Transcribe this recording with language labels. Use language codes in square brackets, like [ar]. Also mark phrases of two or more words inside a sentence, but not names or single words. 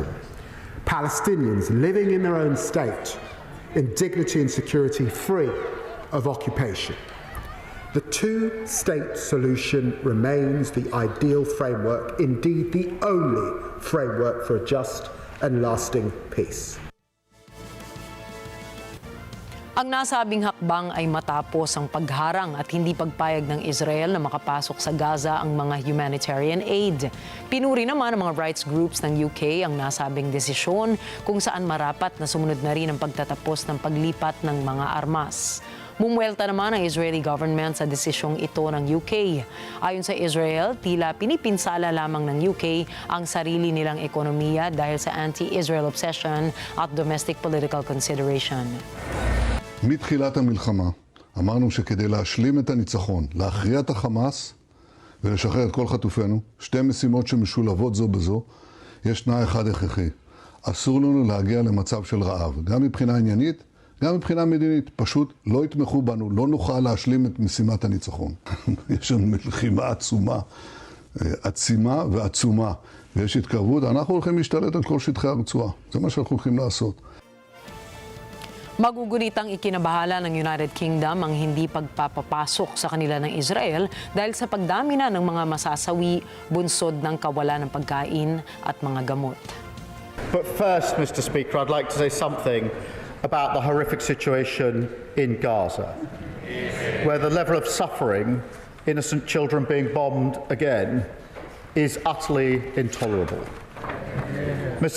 [en] Palestinians living in their own state, in dignity and security, free of occupation. The two-state solution remains the ideal framework, indeed the only framework for a just and lasting peace. [tl] Ang nasabing hakbang ay matapos ang pagharang at hindi pagpayag ng Israel na makapasok sa Gaza ang mga [en] humanitarian aid. [tl] Pinuri naman ng mga [en] rights groups [tl] ng UK ang nasabing desisyon kung saan marapat na sumunod na rin ang pagtatapos ng paglipat ng mga armas. Mumuelta naman ang [en] Israeli government [tl] sa desisyong ito ng UK. Ayon sa Israel, tila pinipinsala lamang ng UK ang sarili nilang ekonomiya dahil sa [en] anti-Israel obsession [tl] at [en] domestic political consideration. [he] מתחילת המלחמה אמרנו שכדי להשלים את הניצחון, להכריע את החמאס ולשחרר את כל חטופינו, שתי משימות שמשולבות זו בזו, יש תנאי אחד הכרחי. אסור לנו להגיע למצב של רעב, גם מבחינה עניינית, גם מבחינה מדינית. פשוט לא יתמכו בנו, לא נוכל להשלים את משימת הניצחון. יש לנו מלחימה עצומה, עצימה ועצומה, ויש התקרבות. אנחנו הולכים להשתלט על כל שטחי הרצועה. זה מה שאנחנו הולכים לעשות. [tl] Magugunitang ikinabahala ng United Kingdom ang hindi pagpapapasok sa kanila ng Israel dahil sa pagdami na ng mga masasawi, bunsod ng kawalan ng pagkain at mga gamot. [en] But first, Mr. Speaker, I'd like to say something about the horrific situation in Gaza, where the level of suffering, innocent children being bombed again, is utterly intolerable. Mr.